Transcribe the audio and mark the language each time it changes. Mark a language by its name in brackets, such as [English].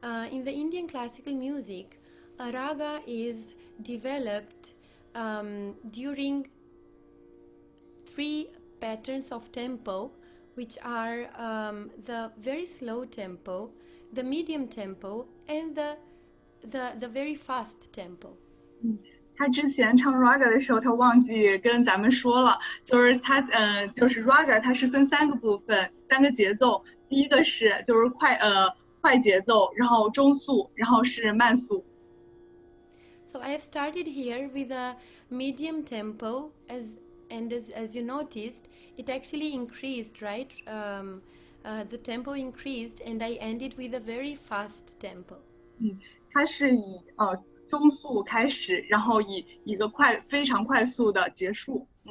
[English] In the Indian classical music, a raga is developed during 3 patterns of tempo, which are the very slow tempo, the medium tempo, and the very fast tempo. [Chinese] 他之前唱 raga 的时候，他忘记跟咱们说了，就是他就是 raga 它是分3个部分，3个节奏。第一个是就是快节奏，然后中速，然后是慢速。 [English] So I have started here with a medium tempo, as you noticed, it actually increased, right? The tempo increased, and I ended with a very fast tempo. [Chinese] 它是以中速开始，然后以一个非常快速的结束。